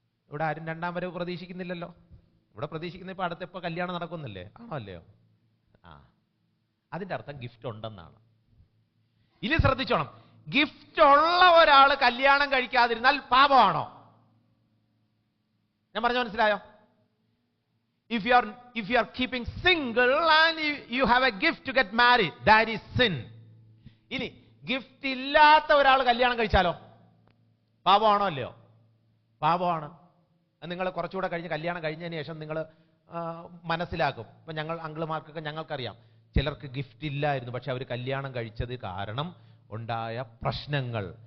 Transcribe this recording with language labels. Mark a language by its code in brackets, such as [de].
[ml] ഇവിടെ ആരും 2ാം വരവ് പ്രതീക്ഷിക്കുന്നില്ലല്ലോ. ഇവിടെ പ്രതീക്ഷിക്കുന്ന ഇപ്പൊ അടുത്തിപ്പോ കല്യാണം നടക്കുന്നില്ലേ? ആണോ അല്ലയോ? അതിന്റെ അർത്ഥം ഗിഫ്റ്റ് ഉണ്ടെന്നാണ്. ഇനി ശ്രദ്ധിച്ചോണം, ഗിഫ്റ്റ് ഉള്ള ഒരാൾ കല്യാണം കഴിക്കാതിരുന്നാൽ പാപമാണോ? ഞാൻ പറഞ്ഞു മനസ്സിലായോ? [en] If you are keeping single and you have a gift to get married, that is sin. [ml] ഇനി ഗിഫ്റ്റ് ഇല്ലാത്ത ഒരാൾ കല്യാണം കഴിച്ചാലോ പാപമാണോ അല്ലയോ? പാപമാണ്. നിങ്ങൾ കുറച്ചുകൂടെ കഴിഞ്ഞ് കല്യാണം കഴിഞ്ഞതിന് ശേഷം നിങ്ങൾ മനസ്സിലാക്കും. ഇപ്പൊ ഞങ്ങൾ അങ്കിളുമാർക്കൊക്കെ ഞങ്ങൾക്കറിയാം, ചിലർക്ക് ഗിഫ്റ്റ് ഇല്ലായിരുന്നു, പക്ഷെ അവർ കല്യാണം കഴിച്ചത് കാരണം ഉണ്ടായ പ്രശ്നങ്ങൾ,